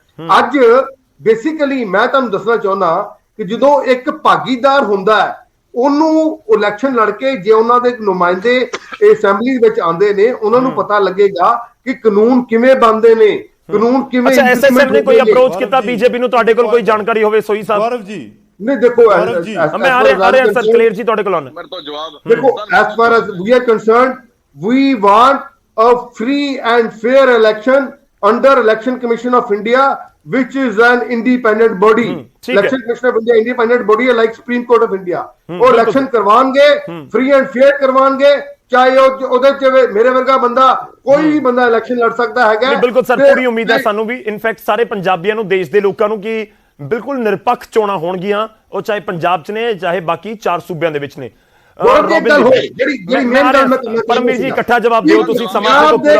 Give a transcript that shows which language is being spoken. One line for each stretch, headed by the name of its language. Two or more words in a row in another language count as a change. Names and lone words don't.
Punjabi: ਅੱਜ ਬੇਸਿਕਲੀ ਮੈਂ ਤੁਹਾਨੂੰ ਦੱਸਣਾ ਚਾਹੁੰਦਾ ਕਿ ਜਦੋਂ ਇੱਕ ਭਾਗੀਦਾਰ ਹੁੰਦਾ ਹੈ, ਉਹਨੂੰ ਇਲੈਕਸ਼ਨ ਲੜ ਕੇ ਜੇ ਉਹਨਾਂ ਦੇ ਨੁਮਾਇੰਦੇ ਅਸੈਂਬਲੀ ਵਿੱਚ ਆਉਂਦੇ ਨੇ, ਉਹਨਾਂ ਨੂੰ ਪਤਾ ਲੱਗੇਗਾ ਕਿ ਕਾਨੂੰਨ ਕਿਵੇਂ ਬਣਦੇ ਨੇ, ਕਾਨੂੰਨ ਕਿਵੇਂ। ਅੱਛਾ, ਐਸਐਸਐਮ ਨੇ ਕੋਈ ਅਪਰੋਚ ਕੀਤਾ ਬੀਜੇਪੀ ਨੂੰ? ਤੁਹਾਡੇ ਕੋਲ ਕੋਈ ਜਾਣਕਾਰੀ ਹੋਵੇ ਸੋਈ ਸਾਹਿਬ? ਗੌਰਵ ਜੀ ਨਹੀਂ, ਦੇਖੋ ਮੈਂ ਆ ਰਿਹਾ ਸਰ, ਕਲੀਅਰ ਜੀ ਤੁਹਾਡੇ ਕੋਲ ਆਉਣਾ। ਮੇਰੇ ਤੋਂ ਜਵਾਬ ਦੇਖੋ,
English: as far as we are concerned, we want a free and fair election under Election Commission of India, which is an independent body। Election Commission of India independent body है, like Supreme Court of India।
Hindi: वो election करवाएंगे,
English: free and fair
Hindi: करवाएंगे,
Punjabi: ਚਾਹੇ ਉਹਦੇ ਚ ਮੇਰੇ ਵਰਗਾ ਬੰਦਾ, ਕੋਈ ਵੀ ਬੰਦਾ ਇਲੈਕਸ਼ਨ ਲੜ ਸਕਦਾ ਹੈਗਾ। ਬਿਲਕੁਲ ਸਰ, ਪੂਰੀ ਉਮੀਦ ਹੈ ਸਾਨੂੰ ਵੀ, ਇਨਫੈਕਟ ਸਾਰੇ ਪੰਜਾਬੀਆਂ ਨੂੰ, ਦੇਸ਼ ਦੇ ਲੋਕਾਂ ਨੂੰ, ਕਿ ਬਿਲਕੁਲ ਨਿਰਪੱਖ ਚੋਣਾਂ ਹੋਣਗੀਆਂ, ਉਹ ਚਾਹੇ ਪੰਜਾਬ 'ਚ ਨੇ ਚਾਹੇ ਬਾਕੀ 4 ਸੂਬਿਆਂ ਦੇ ਵਿੱਚ ਨੇ। ਪਰਮਵੀਰ ਜੀ ਇਕੱਠਾ ਜਵਾਬ ਦਿਓ ਤੁਸੀਂ, ਸਮਾਂ ਪੂਰਾ